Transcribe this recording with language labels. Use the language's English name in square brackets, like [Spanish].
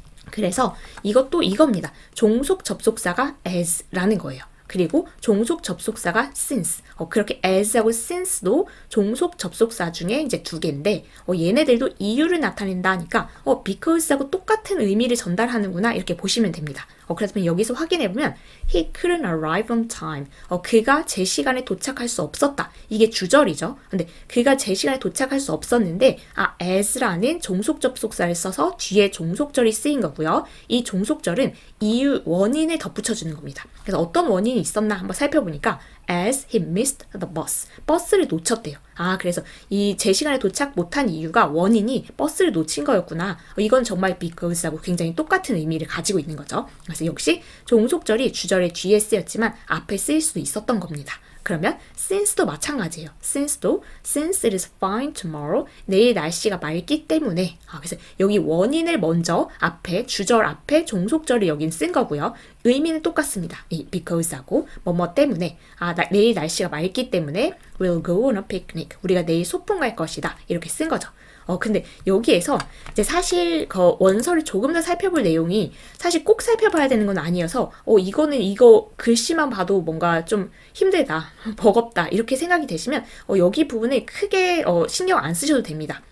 [Korean] 그래서 이것도 이겁니다. 종속 접속사가 as라는 거예요. 그리고 종속 접속사가 since. 그렇게 as하고 since도 종속 접속사 중에 이제 두 개인데 얘네들도 이유를 나타낸다 하니까 because하고 똑같은 의미를 전달하는구나 이렇게 보시면 됩니다. 그래서 여기서 확인해보면 [English] he couldn't arrive on time. [Korean] 그가 제 시간에 도착할 수 없었다. 이게 주절이죠. 근데 그가 제 시간에 도착할 수 없었는데 as라는 종속 접속사를 써서 뒤에 종속절이 쓰인 거고요. 이 종속절은 이유, 원인을 덧붙여주는 겁니다. 그래서 어떤 원인이 있었나 한번 살펴보니까 [English] as he missed the bus. [Korean] 버스를 놓쳤대요. 그래서 이 제 시간에 도착 못한 이유가 원인이 버스를 놓친 거였구나. 이건 정말 because하고 굉장히 똑같은 의미를 가지고 있는 거죠. 그래서 역시 종속절이 주절의 뒤에 쓰였지만 앞에 쓰일 수도 있었던 겁니다. 그러면 since도 마찬가지예요. [English] since it is fine tomorrow. [Korean] 내일 날씨가 맑기 때문에. 그래서 여기 원인을 먼저 앞에 주절 앞에 종속절을 여긴 쓴 거고요. 의미는 똑같습니다. 이 because하고 뭐뭐 때문에. 내일 날씨가 맑기 때문에 [English] we'll go on a picnic. [Korean] 우리가 내일 소풍 갈 것이다. 이렇게 쓴 거죠. 근데 여기에서 이제 사실 그 원서를 조금 더 살펴볼 내용이 사실 꼭 살펴봐야 되는 건 아니어서 이거는 이거 글씨만 봐도 뭔가 좀 힘들다, 버겁다 이렇게 생각이 되시면 여기 부분에 크게 신경 안 쓰셔도 됩니다.